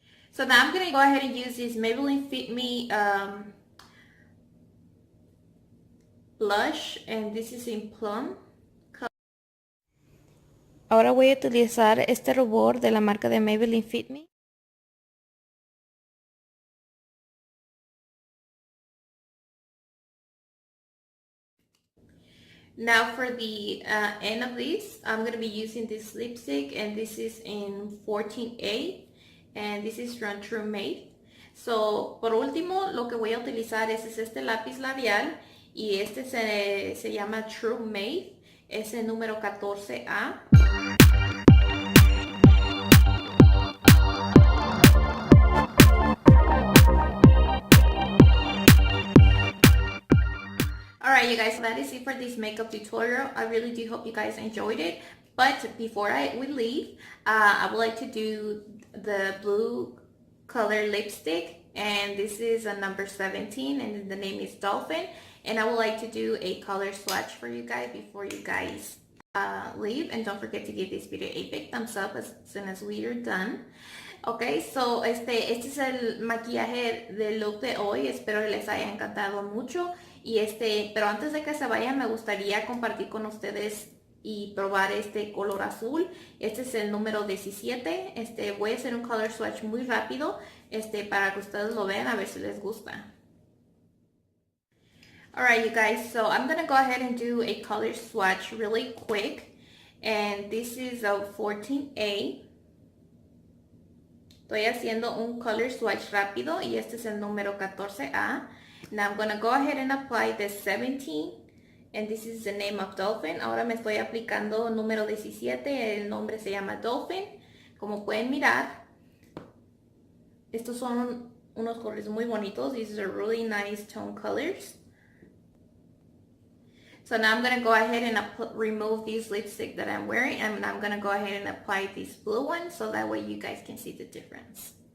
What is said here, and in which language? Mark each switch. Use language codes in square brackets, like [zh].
[en] So now I'm going to go ahead and use this Maybelline Fit Me blush, and this is in plum. [es] Ahora voy a utilizar este rubor de la marca de Maybelline Fit Me. [en] Now for the end of this, I'm going to be using this lipstick, and this is in 14A. And this is from True Made. [es] So, por último, lo que voy a utilizar es este lápiz labial y este se llama True Made. Es el número 14A. [en] Alright you guys, so that is it for this makeup tutorial. I really do hope you guys enjoyed it. But before we leave, I would like to do the blue color lipstick, and this is a number 17 and the name is Dolphin, and I would like to do a color swatch for you guys before you guys leave. And don't forget to give this video a big thumbs up as soon as we are done. [es] Ok, so este es el maquillaje del look de hoy. Espero que les haya encantado mucho. Y pero antes de que se vayan, me gustaría compartir con ustedes y probar este color azul. Este es el número 17. Voy a hacer un color swatch muy rápido para que ustedes lo vean, a ver si les gusta. [en] Alright you guys, so I'm gonna go ahead and do a color swatch really quick, and this is a 14A. [es] Estoy haciendo un color swatch rápido y este es el número 14A. [en] Now I'm gonna go ahead and apply the 17. And this is the name of Dolphin. [es] Ahora me estoy aplicando el número 17. El nombre se llama Dolphin. Como pueden mirar, estos son unos colores muy bonitos. [en] These are really nice tone colors. So now I'm going to go ahead and remove this lipstick that I'm wearing. And I'm going to go ahead and apply this blue one so that way you guys can see the difference.